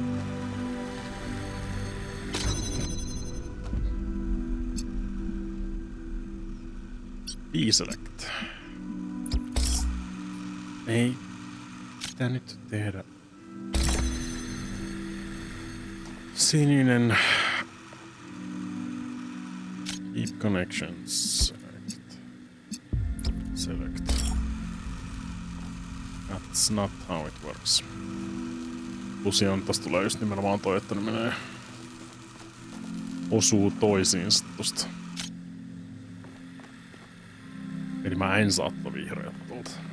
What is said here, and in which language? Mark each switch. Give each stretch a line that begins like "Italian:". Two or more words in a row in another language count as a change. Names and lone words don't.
Finnish: Deselect. Ei. Mitä nyt tehdä? Sininen.
English: Keep connections. Select. Select. That's not how it works.
Finnish: Plusi on, tosta tulee just nimenomaan toi, että ne menee osuu toisiinsa tosta. Eli mä en saa vihreät tuolta.